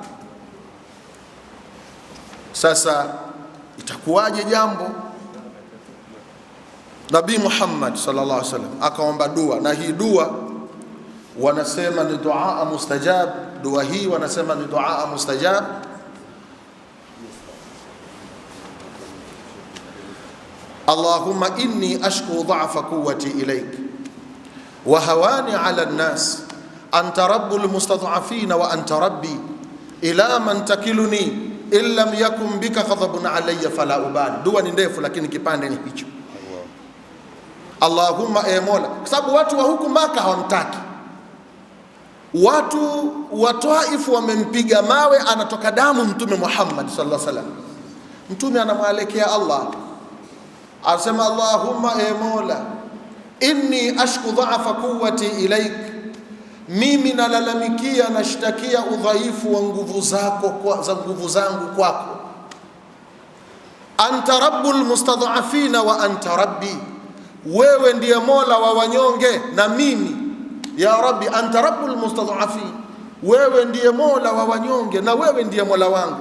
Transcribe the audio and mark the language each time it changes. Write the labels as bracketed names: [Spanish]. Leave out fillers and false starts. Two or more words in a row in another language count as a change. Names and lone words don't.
[Swahili] Sasa itakuwaje jambo? Nabii Muhammad [Arabic] صلى الله عليه وسلم [Swahili] akaomba dua, na hii dua wanasema ni dua mustajab. Dua hii wanasema ni dua mustajab. [Arabic] اللهم إني أشكو ضعف قوتي إليك وهواني على الناس أنت رب المستضعفين وأنت ربي إلى من تكلني إن لم يكن بك غضب علي فلا أبالي. [Swahili] Dua ni ndefu lakini kipande ni hicho. Allahumma, Mola, kwa sababu watu wa huku Maka hawamtaki. Watu wa Taif wamempiga mawe, anatoka damu Mtume Muhammad [Arabic] صلى الله عليه وسلم. [Swahili] Mtume anamwelekea Allah, asema Allahumma, Mola, [Arabic] إني أشكو ضعف قوتي إليك, [Swahili] mimi nalalamikia, nashtakia udhaifu wa nguvu zako, za nguvu zangu kwako. [Arabic] أنت رب المستضعفين وأنت ربي, [Swahili] wewe ndiye Mola wa wanyonge na mimi. [Arabic] يا رب أنت رب المستضعفين, [Swahili] wewe ndiye Mola wa wanyonge na wewe ndiye Mola wangu.